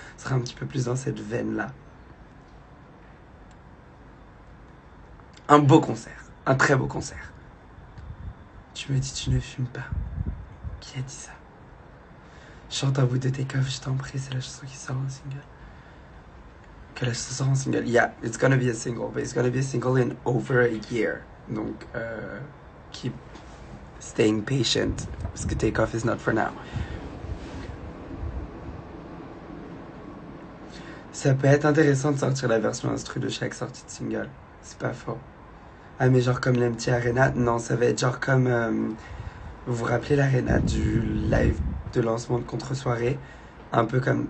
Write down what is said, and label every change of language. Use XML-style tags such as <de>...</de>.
<fr>Ce sera un petit peu plus dans cette veine-là. Un beau concert. Un très beau concert. Tu me dis tu ne fumes pas. Qui a dit ça? Chante un bout de Take Off, je t'en prie, c'est la chanson qui sort en single. Que la chanson sort en single.</fr> <en>Yeah, it's gonna be a single, but it's gonna be a single in over a year. Donc, keep staying patient,</en> <fr>parce que</fr> <en>Take Off is not for now.</en> <fr>Ça peut être intéressant de sortir la version instru de chaque sortie de single. C'est pas faux. Ah, mais genre comme l'MT Arena? Non, ça va être genre comme... vous vous rappelez l'Arena du live de lancement de contre-soirée? Un peu comme...</fr>